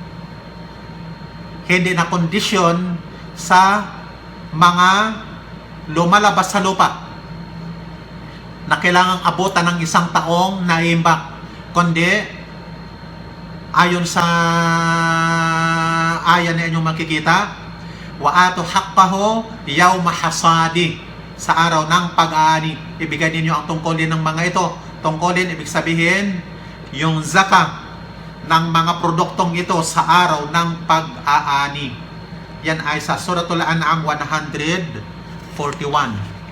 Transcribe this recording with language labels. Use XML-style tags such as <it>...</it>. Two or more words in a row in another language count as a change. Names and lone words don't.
<tl>Hindi na kondisyon sa mga lumalabas sa lupa na kailangang abutan ng 1 taong naiimbak, kundi ayon sa aya na inyong makikita,</tl> <ar>وآتوا حقه يوم حصاده,</ar> <tl>sa araw ng pag-aani. Ibigay ninyo ang tungkulin ng mga ito. Tungkulin, ibig sabihin yung zakah ng mga produktong ito sa araw ng pag-aani. Yan ay sa Suratul An'am 141.</tl>